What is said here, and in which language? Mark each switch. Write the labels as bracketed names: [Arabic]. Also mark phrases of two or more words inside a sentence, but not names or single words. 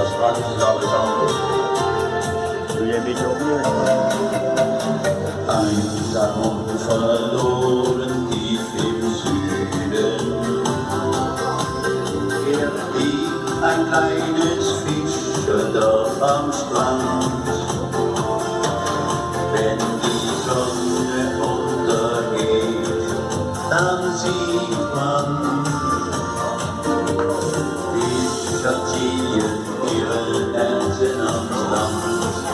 [English] this is Albert Song. [Dutch] Doe jij een beetje opnieuw? [German] Einsam verloren tief im Süden, liegt ein kleines Fischerdorf am Strand. Wenn die Sonne untergeht, dann sieht man Fischer ziehen ihre Netze ans Land.